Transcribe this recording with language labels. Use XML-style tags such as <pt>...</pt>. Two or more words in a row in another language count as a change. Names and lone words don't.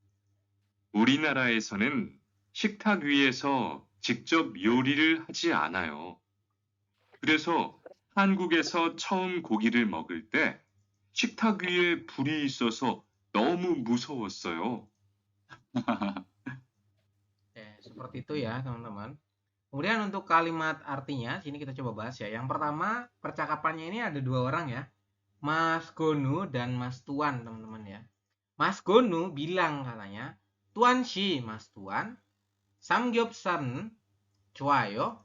<ko>우리나라에서는 식탁 위에서 직접 요리를 하지 않아요. 그래서 한국에서 처음 고기를 먹을 때 식탁 위에 불이 있어서 너무 무서웠어요.</ko> <id>Seperti itu ya teman-teman. Kemudian untuk kalimat artinya, sini kita coba bahas ya. Yang pertama, percakapannya ini ada dua orang ya. Mas Gonu dan Mas Tuan teman-teman ya. Mas Gonu bilang katanya, Tuan si Mas Tuan,</id> <ko>삼겹살 좋아요.</ko>